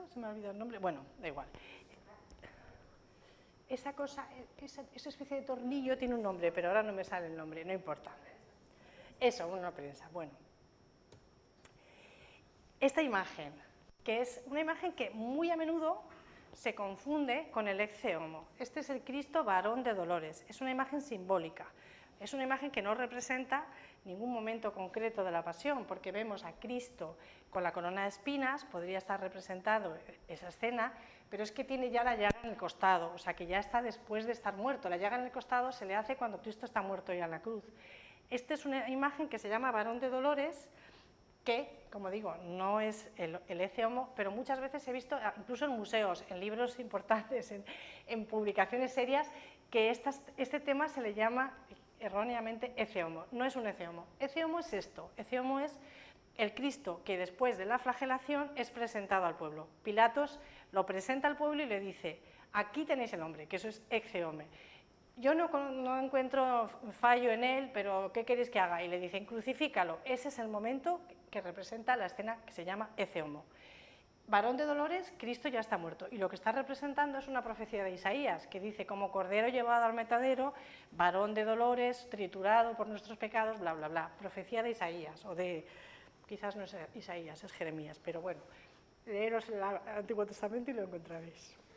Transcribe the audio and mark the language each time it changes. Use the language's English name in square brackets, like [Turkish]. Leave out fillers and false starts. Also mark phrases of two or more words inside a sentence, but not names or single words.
[Spanish] Se me ha olvidado el nombre, bueno, da igual. Esa cosa, esa especie de tornillo tiene un nombre, pero ahora no me sale el nombre, no importa. Eso, una prensa, bueno. Esta imagen, que es una imagen que muy a menudo se confunde con el ecce homo. Este es el Cristo varón de dolores, es una imagen simbólica, es una imagen que no representa ningún momento concreto de la pasión, porque vemos a Cristo con la corona de espinas, podría estar representado esa escena, pero es que tiene ya la llaga en el costado, o sea que ya está después de estar muerto. La llaga en el costado se le hace cuando Cristo está muerto ya en la cruz. Esta es una imagen que se llama varón de dolores, que, como digo, no es el ecce homo, pero muchas veces he visto, incluso en museos, en libros importantes, en publicaciones serias, que este tema se le llama erróneamente ecce homo. No es un ecce homo. Ecce homo es esto. Ecce homo es el Cristo que después de la flagelación es presentado al pueblo. Pilatos lo presenta al pueblo y le dice, aquí tenéis el hombre, que eso es ecce homo. Yo no encuentro fallo en él, pero ¿qué queréis que haga? Y le dicen, crucifícalo. Ese es el momento que representa la escena que se llama ecce homo. Varón de dolores, Cristo ya está muerto. Y lo que está representando es una profecía de Isaías, que dice, como cordero llevado al matadero, varón de dolores, triturado por nuestros pecados, bla, bla, bla. Profecía de Isaías, o de, quizás no es Isaías, es Jeremías, pero bueno, leeros el Antiguo Testamento y lo encontraréis.